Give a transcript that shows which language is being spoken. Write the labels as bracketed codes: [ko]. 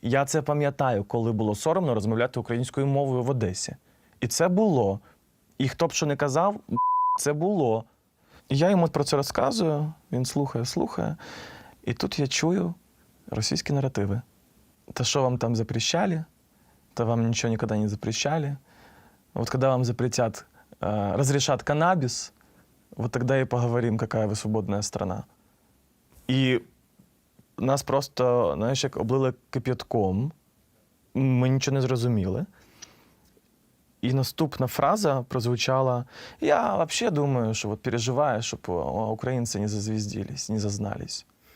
[uk] Я це пам'ятаю, коли було соромно розмовляти українською мовою в Одесі. І це було. І хто б що не казав, це було. І я йому про це розказую, він слухає. І тут я чую російські наративи. [ru] Та що вам там запрещали? Та вам ничего никогда не запрещали. Вот когда вам запретят, разрешат каннабис, вот тогда и поговорим, какая вы свободная страна. [uk] І нас просто, знаєш, як облили кип'ятком, ми нічого не зрозуміли. І наступна фраза прозвучала: [ru] «Я вообще думаю, [uk] що вот переживаю, щоб українці не зазвіздились, не зазнались».